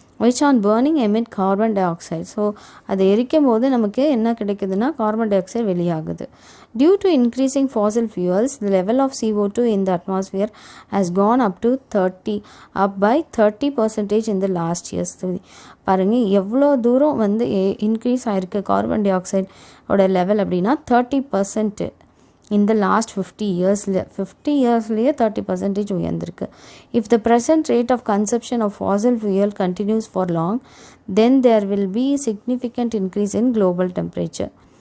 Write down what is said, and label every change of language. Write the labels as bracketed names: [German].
[English] which on burning emit carbon dioxide. [Tamil] So அதை எரிக்கும் போது நமக்கு என்ன கிடைக்குதுன்னா carbon di oxide வெளியாகுது. [English] Due to increasing fossil fuels, the level of CO2 in the atmosphere has gone up by 30% in the last years. [Tamil] பாருங்கள் எவ்வளோ தூரம் வந்து இன்க்ரீஸ் ஆகிருக்கு கார்பன் டை ஆக்சைடோட லெவல் அப்படின்னா 30% இந்த last 50 இயர்ஸ்லேயே 30% உயர்ந்திருக்கு. [English] If the present rate of consumption of fossil fuel continues for long, then there will be significant increase in global temperature.